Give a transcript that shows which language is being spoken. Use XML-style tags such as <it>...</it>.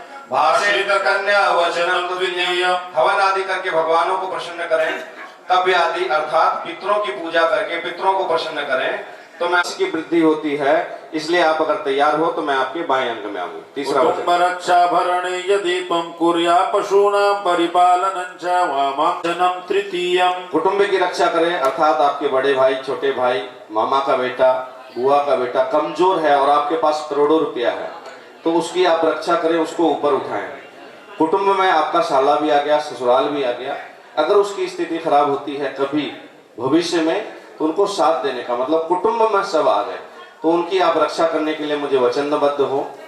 <sa>भाषित कन्या वचनम तुल्यम।</sa> <hi>हवन आदि करके भगवानों को प्रसन्न करें, तप आदि अर्थात पितरों की पूजा करके पितरों को प्रसन्न करें, तो मैं इसकी वृद्धि होती है। इसलिए आप अगर तैयार हो तो मैं आपके बाएं अंग में आऊंगी। तीसरा वचन,</hi> <sa>रक्षा भरणे यदि त्वं कुर्या पशूनां परिपालनं च वामांचनं तृतीयम्।</sa> <hi>कुटुंब की रक्षा करें अर्थात आपके बड़े भाई, छोटे भाई, मामा का बेटा, बुआ का बेटा कमजोर है और आपके पास करोड़ों रुपया है, तो उसकी आप रक्षा करें, उसको ऊपर उठाएं। कुटुंब में आपका साला भी आ गया, ससुराल भी आ गया, अगर उसकी स्थिति खराब होती है कभी भविष्य में, तो उनको साथ देने का मतलब कुटुंब में सब आ गए, तो उनकी आप रक्षा करने के लिए मुझे वचनबद्ध हो।</hi>